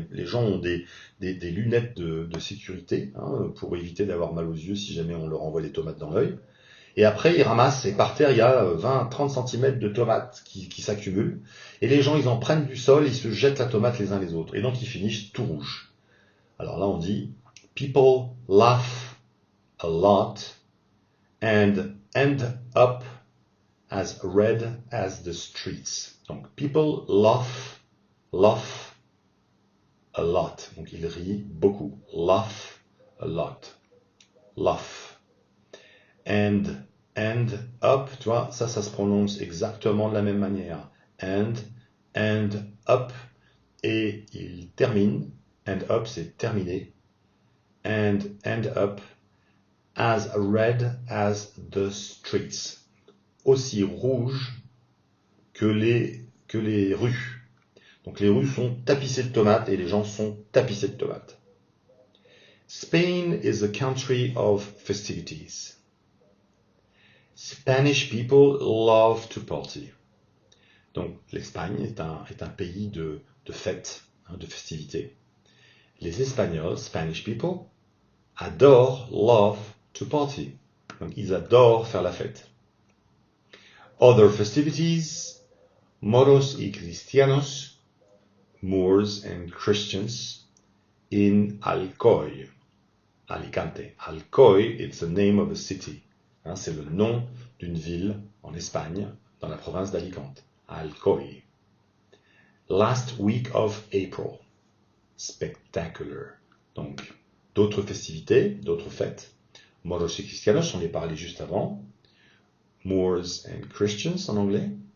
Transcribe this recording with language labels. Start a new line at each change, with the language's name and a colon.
French: Les gens ont des lunettes de sécurité, hein, pour éviter d'avoir mal aux yeux si jamais on leur envoie des tomates dans l'œil. Et après, ils ramassent, et par terre, il y a 20-30 cm de tomates qui s'accumulent. Et les gens, ils en prennent du sol, ils se jettent la tomate les uns les autres. Et donc, ils finissent tout rouges. Alors là, on dit
English: people laugh a lot and end up as red as the streets.
French: Donc,
English: people laugh a lot.
French: Donc, ils rient beaucoup.
English: Laugh a lot. Laugh. And up,
French: tu vois, ça se prononce exactement de la même manière.
English: And up.
French: Et il termine.
English: And up,
French: c'est terminé.
English: And up as red as the streets.
French: Aussi rouge que les rues. Donc les rues sont tapissées de tomates et les gens sont tapissés de tomates.
English: Spain is a country of festivities. Spanish people love to party.
French: Donc l'Espagne est un pays de fêtes, hein, de festivités. Les Espagnols,
English: Spanish people, love to party.
French: Donc ils adorent faire la fête.
English: Other festivities, moros y cristianos, Moors and Christians, in Alcoy, Alicante. Alcoy, it's the name of a city.
French: Hein, c'est le nom d'une ville en Espagne, dans la province d'Alicante. Alcoy.
English: Last week of April. Spectacular.
French: Donc, d'autres festivités, d'autres fêtes. Moros y Cristianos, on les parlait juste avant.
English: Moors and Christians
French: en anglais.